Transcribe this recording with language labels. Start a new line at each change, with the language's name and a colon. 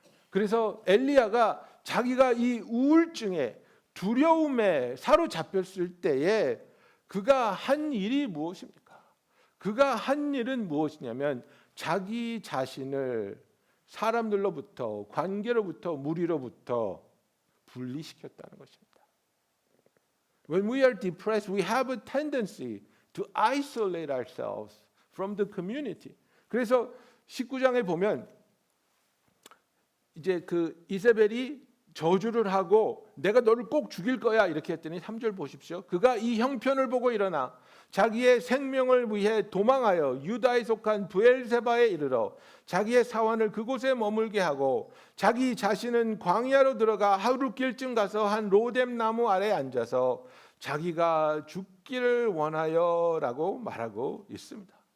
Korean: 그래서 엘리야가 자기가 이 우울증에, 두려움에 사로잡혔을 때에 그가 한 일이 무엇입니까? 그가 한 일은 무엇이냐면 자기 자신을 사람들로부터, 관계로부터, 무리로부터 분리시켰다는 것입니다.
English: When we are depressed, we have a tendency to isolate ourselves from the community.
Korean: 그래서 19장에 보면 이제 그 이세벨이 저주를 하고 내가 너를 꼭 죽일 거야 이렇게 했더니 3절 보십시오. 그가 이 형편을 보고 일어나 자기의 생명을 위해 도망하여 유다에 속한 브엘세바에 이르러 자기의 사환을 그곳에 머물게 하고 자기 자신은 광야로 들어가 하루길쯤 가서 한 로뎀 나무 아래 앉아서 자기가 죽기를 원하여라고 말하고 있습니다.